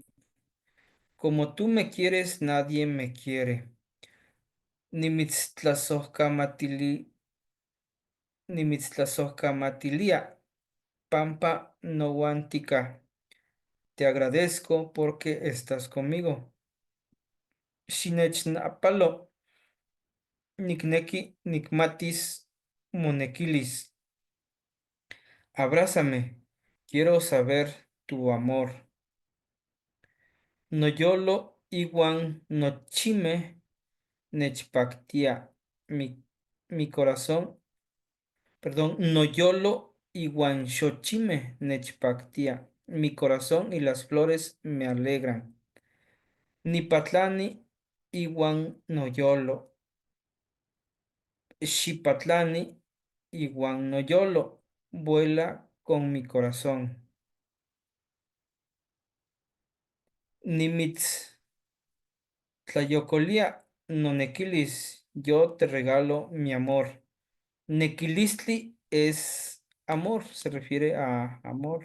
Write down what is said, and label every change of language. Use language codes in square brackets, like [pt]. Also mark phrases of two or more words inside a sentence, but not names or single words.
[es] Como tú me quieres, nadie me quiere. [nah] Nimitztlazojkamatilia, pampa noguantica. [es] Te agradezco porque estás conmigo. [nah] Xinechnapalo, nikneki nikmatis monekilis. [es] Abrázame, quiero saber tu amor. [nah] Noyolo iwan nochime nechpactia. [es] Mi corazón, perdón, [nah] noyolo iwan xochime nechpactia. [es] Mi corazón y las flores me alegran. [nah] Nipatlani iwan noyolo. Xipatlani iwan noyolo. [es] Vuela con mi corazón. [nah] Nimitz tlayocolia nonequilis, [es] yo te regalo mi amor. Nequilistli es amor, se refiere a amor.